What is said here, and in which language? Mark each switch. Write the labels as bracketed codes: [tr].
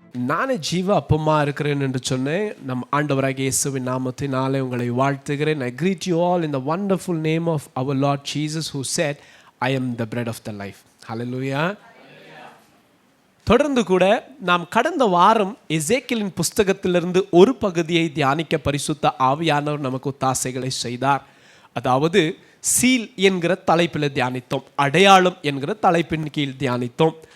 [ta] நானே ஜீவ அப்பமா இருக்கிறேன் என்று சொன்னேன். நம் ஆண்டவராகிய இயேசுவின் நாமத்தினாலே உங்களை வாழ்த்துகிறேன். [en] I greet you all in the wonderful name of our Lord Jesus who said, I am the bread of the life. Hallelujah. [ta] தொடர்ந்து கூட நாம் கடந்த வாரம் எசேக்கியலின் புஸ்தகத்திலிருந்து ஒரு பகுதியை தியானிக்க பரிசுத்த ஆவியானவர் நமக்கு ஒத்தாசைகளை செய்தார். அதாவது சீல் என்கிற தலைப்பில் தியானித்தோம், அடையாளம் என்கிற தலைப்பின் கீழ் தியானித்தோம்.